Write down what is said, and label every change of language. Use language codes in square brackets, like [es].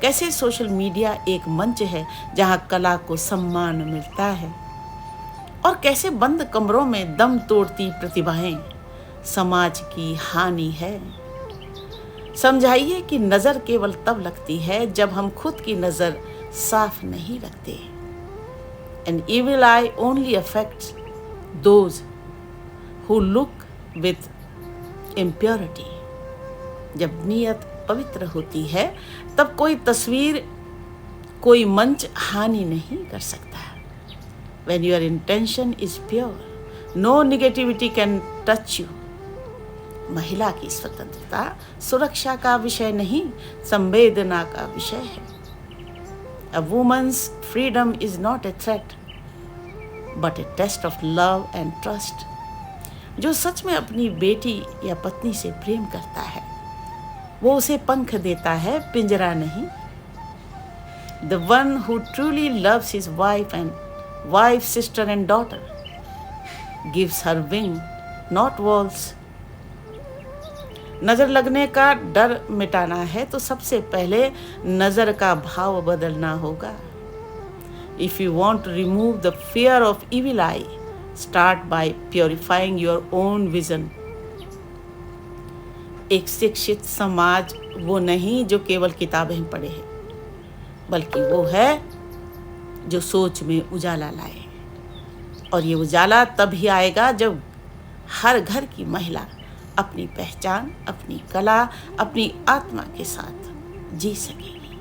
[hi] कैसे social media एक मंच है जहां कला को सम्मान मिलता है, और कैसे बंद कमरों में दम तोड़ती प्रतिभाएं समाज की हानि है। समझाइए कि नजर केवल तब लगती है जब हम खुद की नजर साफ नहीं रखते। [en] An evil eye only affects those who look with impurity. [hi] जब नीयत पवित्र होती है, तब कोई तस्वीर कोई मंच हानि नहीं कर सकता। [en] When your intention is pure, no negativity can touch you. [hi] महिला की स्वतंत्रता सुरक्षा का विषय नहीं, संवेदना का विषय है। [en] A woman's freedom is not a threat, but a test of love and trust. [hi] जो सच में अपनी बेटी या पत्नी से प्रेम करता है, वो उसे पंख देता है, पिंजरा नहीं। [en] The one who truly loves his wife, sister and daughter gives her wing, not walls. [hi] नजर लगने का डर मिटाना है तो सबसे पहले नजर का भाव बदलना होगा। [en] If you want to remove the fear of evil eye, start by purifying your own vision. [hi] एक शिक्षित समाज वो नहीं जो केवल किताबें पढ़े है, बल्कि वो है जो सोच में उजाला लाए। और ये उजाला तभी आएगा जब हर घर की महिला अपनी पहचान, अपनी कला, अपनी आत्मा के साथ जी सकेगी।